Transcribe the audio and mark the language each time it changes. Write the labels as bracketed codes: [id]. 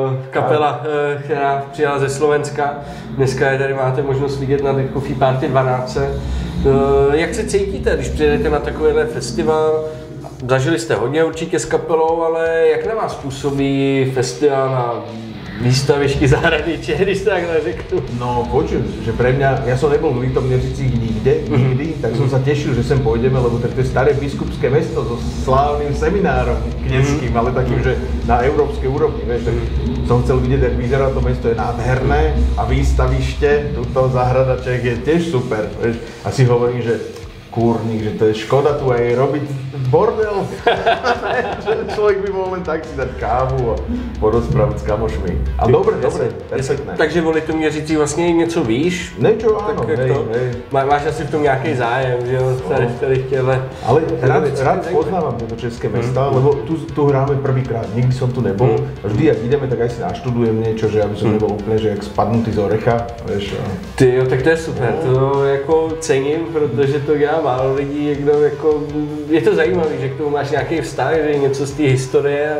[cs] Kapela, která přijela ze Slovenska, dneska je tady máte možnost vidět na Coffee Party 12. Jak se cítíte, když přijedete na takovýhle festival? Zažili jste hodně určitě s kapelou, ale jak na vás působí festival na výstavišky zahraničí, když to takhle řeknu? [sk] No počujem, že pre mňa, ja som nebol v Litoměřicích nikdy, tak som sa tešil, že sem pôjdeme, lebo to je staré biskupské mesto so slávnym seminárom kňazským, ale takým, že na európskej úrovni, vieš, tak som chcel vidieť, jak vyzerá to mesto, je nádherné a výstavište, tuto zahrada Čech je tiež super, vieš, a si hovorím, že kurník, že to je škoda tu aj robiť bordel. Človek by mohol len tak si dať kávu a porozprávať s kamošmi. Ale dobre, perfektné. [cs] Takže o Litoměřicích vlastně něco víš? [sk] Niečo áno, tak hej. [cs] Máš asi v tom nějaký zájem, že jo, tady chtěle. [sk] Ale rád poznávam tieto české mesta, lebo tu hráme prvýkrát, nikdy som tu nebol. A vždy, jak ideme, tak aj si naštudujem niečo, že aby som nebol úplne, že jak spadnutý z orecha, vieš. [cs] Ty jo, tak to je super, to jako cením, protože to dělá málo lidí, někdo jako, je to zajímavé, že k tomu máš nějaký vztah, že něco z té historie.